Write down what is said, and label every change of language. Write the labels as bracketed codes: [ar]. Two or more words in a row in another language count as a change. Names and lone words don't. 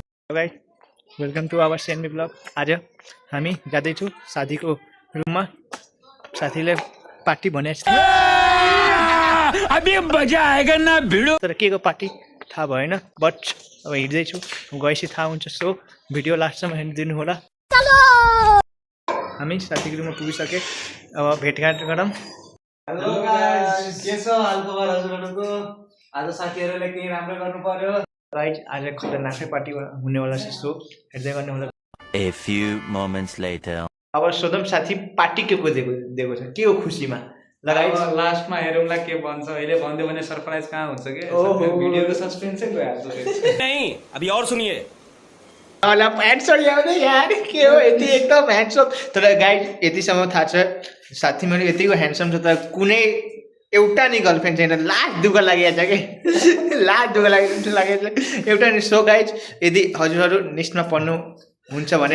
[en] guys welcome to our Senmi vlog. [ne] आज हामी जाँदैछौँ साथीको रुममा। साथीले पार्टी भनेको छ, [hi] अभी मजा आएगा ना भिडो। [ne] तर के को पार्टी थाहा भएन, बट अब हिँड्दैछु, गएपछि थाहा हुन्छ। सो भिडियो लास्टसम्म हेरिदिनु होला। हामी साथीको रुममा पुगिसके, अब भेटघाट गरौँ। हेलो गाइस, के छ हालखबर हजुरहरुको? आज साथीहरुले केही राम्रो गर्नु पर्यो। गाइस आज खतरनाकै पार्टी हुनेवाला छ, सो हेर्दै गर्नु होला। [en] A few moments later. [ne] अब सोधौँ साथी पार्टी के को दिएको छ, के हो खुसीमा? लगाइस लास्टमा हेरौँला के भन्छ। अहिले भन्दियो भने सरप्राइज कहाँ हुन्छ के? भिडियोको सस्पेन्सै गइहाल्छ। [hi] नहीं अभी और सुनिए। [ne] होला ह्यान्डसम ल्याउँदै यार, के हो यति एकदम ह्यान्डसम। तर गाइस यतिसम्म थाहा छ साथी मेरो यतिको ह्यान्डसम छ, तर कुनै एउटा नि गर्लफ्रेन्ड छैन। लास्ट दुःख लागेको छ कि लास्ट दुःख लागेको छ एउटा नि। [en] so guys [ne] यदि हजुरहरू लिस्टमा पर्नु हुन्छ भने